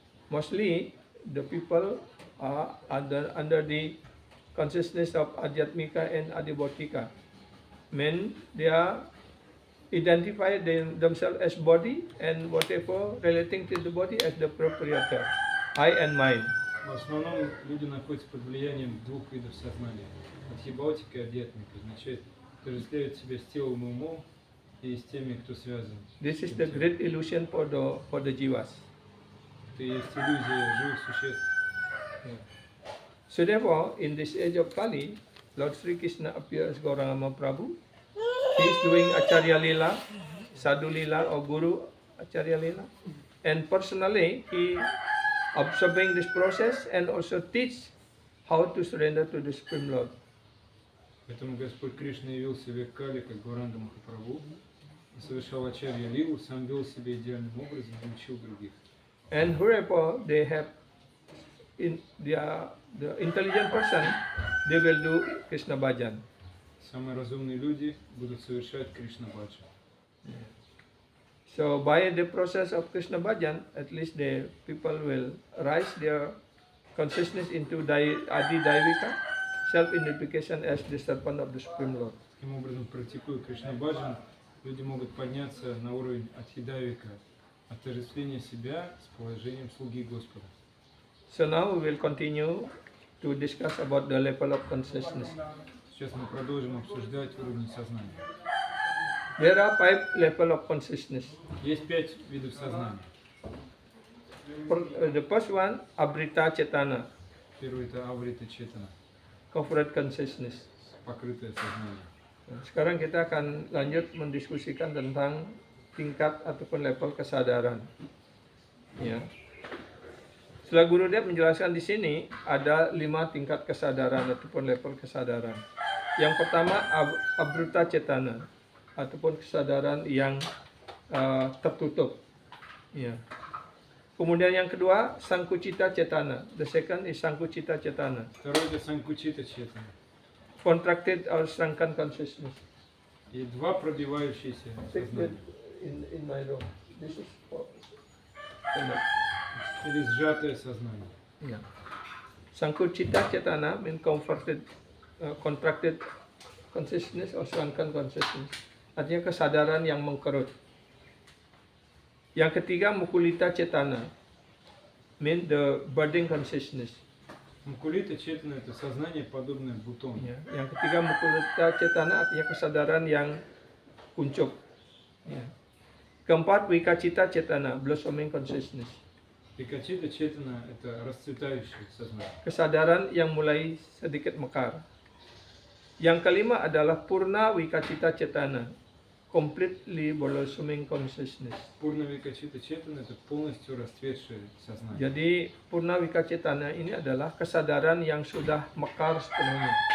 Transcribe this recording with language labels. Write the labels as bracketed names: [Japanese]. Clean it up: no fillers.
[English] Mostly the people are under the consciousness of Adhyatmika and Adibautika. Men, they are identify themselves as body and whatever relating to the body as the proprietor, I and mine. [Russian] В основном люди находятся под влиянием двух видов сознания. Адхибаутика и адьятмика. Означает, отождествляют себя с телом и умом и с теми, кто связан. [English] This is the great illusion for the jivas. [Russian] Это есть иллюзия живых существ. [English] So therefore, in this age of Kali, Lord Sri Krishna appears as Gauranga Mahaprabhu. He is doing Acharya Lila, Sadhu Lila or Guru Acharya Lila. And personally, he observing this process and also teach how to surrender to the Supreme Lord. [Russian] Поэтому Господь Кришна явился в век Кали как Гауранга Махапрабху, совершал Ачарья Лилу, сам вел себя идеальным образом и учил других. [English] And whoever they have the intelligent person, they will do Krishna Bhajan. [Russian] Самые разумные люди будут совершать Кришна Баджан. [English] So by the process of Krishna Bhajan, at least the people will rise their consciousness into Adidaiwika, self-identification as the servant of the Supreme Lord. [Russian] Таким образом, практикуя Кришна Баджан, люди могут подняться на уровень Адхидайвика, отождествления себя с положением слуги Господа. [English] So now we will continue to discuss about the level of consciousness. [Russian] Сейчас мы продолжим обсуждать уровни сознания. [English] There are 5 levels of consciousness. [Russian] Есть 5 видов сознания. [English] The first one, Abrita Chetana, [Russian] Первый это Аврита Четана, [English] corporate consciousness. [Russian] покрытое сознание. [Indonesian] Sekarang kita akan lanjut mendiskusikan tentang tingkat ataupun level kesadaran. Ya. Setelah Gurudev menjelaskan di sini ada 5 tingkat kesadaran ataupun level kesadaran. Yang pertama abruta cetana ataupun kesadaran yang tertutup. Ya. Kemudian yang kedua sangkucita cetana. [English] The second is sangkucita cetana. [Russian] Второй это санкучита четана. [English] Contracted or shrunken consciousness. [Russian] И два пробивающиеся сознания. [English] In my room. This is for [Russian] Или сжатое сознание. [English] ya. Sangkucita cetana mean contracted consciousness or shrunken consciousness. [Indonesian] Artinya kesadaran yang mengkerut. Yang ketiga mukulita cetana [English] mean the budding consciousness. [Russian] Мукулита четана это сознание, подобное бутону. [Indonesian] Ya. Yang ketiga mukulita cetana artinya kesadaran yang kuncup. Ya. Keempat wikacita cetana [English] blossoming consciousness. [Russian] Викачита четана это расцветающее сознание. [Indonesian] Kesadaran yang mulai sedikit mekar. Yang kelima adalah purna wikacita cetana, [English] completely blossoming consciousness. [Russian] Пурна викачита четана это полностью расцветшее сознание. [Indonesian] Jadi purna wikacitana ini adalah kesadaran yang sudah mekar sepenuhnya.